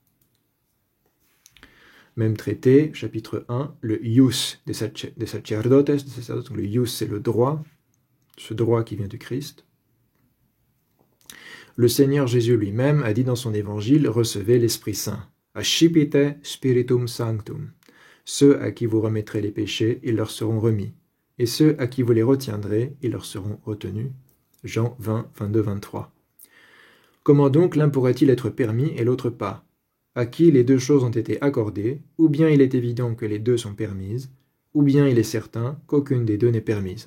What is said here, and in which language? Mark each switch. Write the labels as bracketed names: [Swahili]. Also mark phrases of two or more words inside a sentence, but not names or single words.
[French] Même traité, chapitre 1, le ius des sacerdotes, donc le ius c'est le droit, ce droit qui vient du Christ. Le Seigneur Jésus lui-même a dit dans son évangile, recevez l'Esprit Saint. [Latin] Ascipite spiritum sanctum. [French] Ceux à qui vous remettrez les péchés, ils leur seront remis. Et ceux à qui vous les retiendrez, ils leur seront retenus. Jean 20, 22, 23. Comment donc l'un pourrait-il être permis et l'autre pas? À qui les deux choses ont été accordées, ou bien il est évident que les deux sont permises, ou bien il est certain qu'aucune des deux n'est permise.